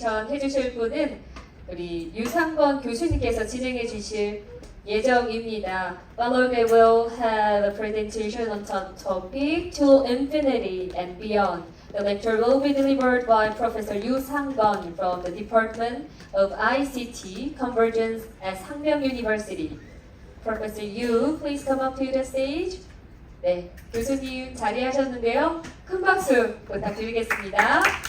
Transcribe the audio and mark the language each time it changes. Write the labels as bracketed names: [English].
[Korean] 해주실 분은 우리 유상건 교수님께서 진행해 주실 예정입니다. [English] Following, we will have a presentation on topic To Infinity and Beyond. The lecture will be delivered by Professor Yu Sang-gon from the Department of ICT Convergence at Hangmyeong University. Professor Yu, please come up to the stage. [Korean] 네, 교수님 자리하셨는데요. 큰 박수 부탁드리겠습니다.